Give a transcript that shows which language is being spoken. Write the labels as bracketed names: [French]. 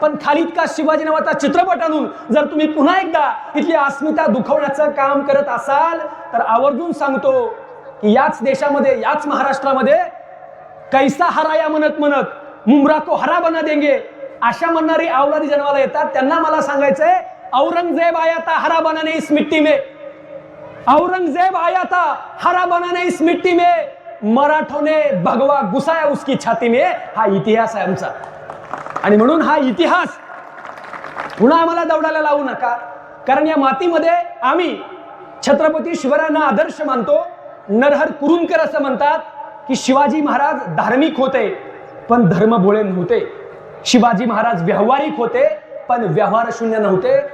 [Marathi] पण खालीद का शिवाजी नावाचा चित्रपट आणून जर तुम्ही पुन्हा एकदा इथली अस्मिता दुखवण्याचं काम करत असाल तर आवर्जून सांगतो की याच देशामध्ये, याच महाराष्ट्रामध्ये कैसा हराया म्हणत म्हणत [Hindi] मुमरा को हरा बना देंगे [Marathi] अशा म्हणणारी अवलादी जन्माला येतात. त्यांना मला सांगायचंय, [Hindi] औरंगजेब आया था हरा बनाने इस मिट्टी में, औरंगजेब आया था हरा बनाने इस मिट्टी में, मराठों ने भगवा घुसाया उसकी छाती में. [Marathi] हा इतिहास आहे आमचा. आणि म्हणून हा इतिहास पुन्हा आम्हाला दौडायला लावू नका, कारण या मातीमध्ये आम्ही छत्रपती शिवरायांना आदर्श मानतो. नरहर कुरुंदकर असं म्हणतात की शिवाजी महाराज धार्मिक होते पण धर्मभोळे नव्हते, शिवाजी महाराज व्यावहारिक होते पण व्यवहार शून्य नव्हते.